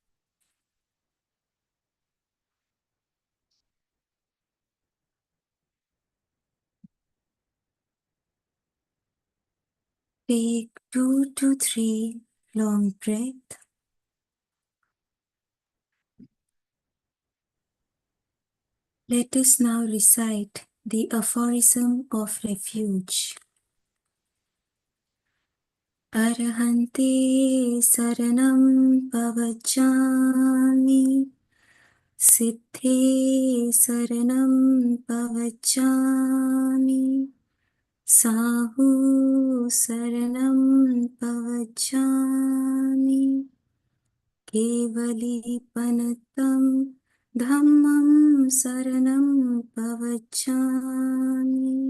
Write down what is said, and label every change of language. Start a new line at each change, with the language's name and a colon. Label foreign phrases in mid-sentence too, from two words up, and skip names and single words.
English: Take 2 to 3 long breaths. Let us now recite the aphorism of refuge.
Prakrit languages: Arahante saranam pavachami, siddhe saranam pavachami, sahu saranam pavachami, kevali panatam dhammam saranam pavachami.